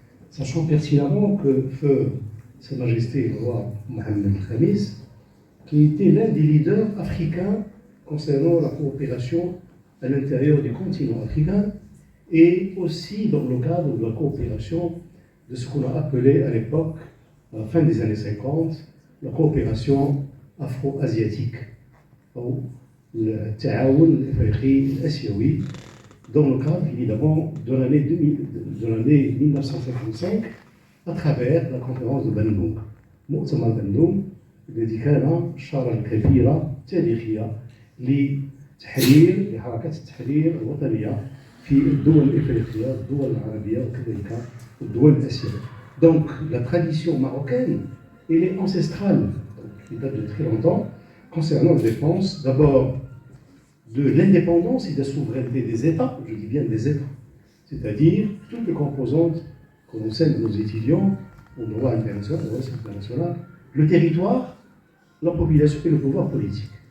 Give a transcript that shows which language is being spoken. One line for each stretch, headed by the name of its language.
French: Sachant pertinemment que feu Sa Majesté le roi Mohamed Khamis, qui était l'un des leaders africains concernant la coopération à l'intérieur du continent africain et aussi dans le cadre de la coopération de ce qu'on a appelé à l'époque, à la fin des années 50, la coopération afro-asiatique, ou le
Arabic: Ta'aoun al-Afriqi al-Asiawi,
French: dans le cadre évidemment de l'année 1955, à travers la conférence de Bandung.
Arabic: مؤتمر بندونغ الذي كان شارة كبيرة تاريخية لحركة التحرير الوطنية في الدول الإفريقية، الدول العربية وكذلك الدول الآسيوية.
French: Donc la tradition marocaine, elle est ancestrale, qui date de très longtemps, concernant la défense d'abord de l'indépendance et de la souveraineté des États, je dis bien des États, c'est-à-dire toutes les composantes qu'on enseigne à nos étudiants au droit international, le territoire, la population et le pouvoir politique.